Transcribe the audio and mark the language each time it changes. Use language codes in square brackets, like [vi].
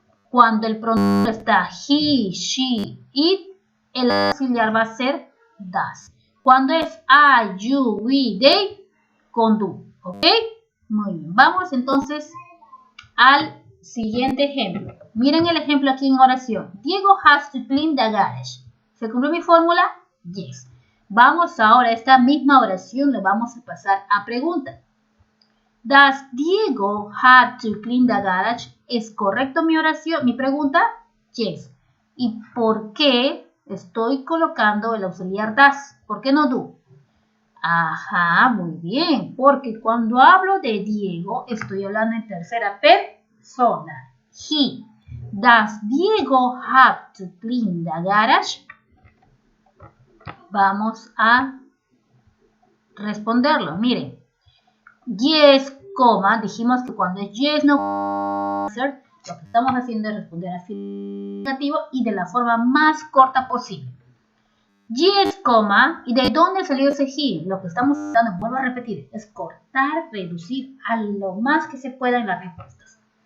[es] Cuando el pronombre está he, she, it, el auxiliar va a ser das. Cuando es I, you, we, they, con do. ¿Ok? Muy bien. Vamos entonces al siguiente ejemplo. Miren el ejemplo aquí en oración. [en] Diego has to clean the garage. [es] ¿Se cumplió mi fórmula? [en] Yes. [es] Vamos ahora a esta misma oración, le vamos a pasar a pregunta. [en] Does Diego have to clean the garage? [es] ¿Es correcto mi oración, mi pregunta? [en] Yes. [es] ¿Y por qué estoy colocando el auxiliar does? ¿Por qué no do? Ajá, muy bien. Porque cuando hablo de Diego, estoy hablando en tercera persona. [en] He. Does Diego have to clean the garage? [es] Vamos a responderlo. Miren, yes, coma, dijimos que cuando es yes, no answer, lo que estamos haciendo es responder afirmativo y de la forma más corta posible. Yes, coma, ¿y de dónde salió ese he? Lo que estamos haciendo, vuelvo a repetir, es cortar, reducir a lo más que se pueda en las respuestas.